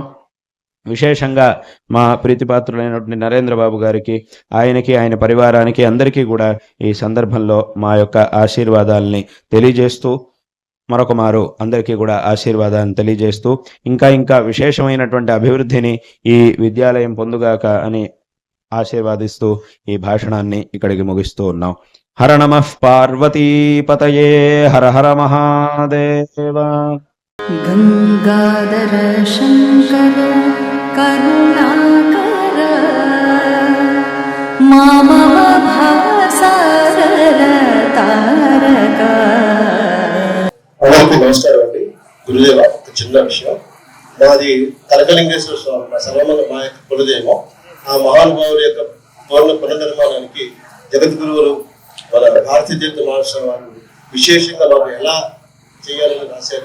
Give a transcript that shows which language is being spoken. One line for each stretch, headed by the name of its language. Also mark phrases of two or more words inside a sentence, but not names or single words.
Telugu: విశేషంగా మా ప్రీతిపాత్రులైనటువంటి నరేంద్ర బాబు గారికి, ఆయనకి, ఆయన పరివారానికి అందరికీ కూడా ఈ సందర్భంలో మా యొక్క ఆశీర్వాదాలని తెలియజేస్తూ మరొక మారు అందరికీ కూడా ఆశీర్వాదాన్ని తెలియజేస్తూ ఇంకా విశేషమైనటువంటి అభివృద్ధిని ఈ విద్యాలయం పొందుగాక అని ఆశీర్వాదిస్తూ ఈ భాషణాన్ని ఇక్కడికి ముగిస్తూ ఉన్నాం.
Sanskrit: హర నమః పార్వతీపతయే హర హర మహాదేవ. गङ्गाधर शङ्कर करुणाकर मामव भासारर तारक.
Telugu: అందరికీ నమస్కారం అండి. గురుదేవ, ఒక చిన్న విషయం. మాది కనకలింగేశ్వర స్వామి, మా సర్వమంగ మా యొక్క కులదేవం. ఆ మహానుభావుల యొక్క పునర్నిర్మాణానికి జగద్గురువులు మన భారతీయ తీర్థ మహాస్వామి వారు విశేషంగా మాకు ఎలా చేయాలని రాశారు.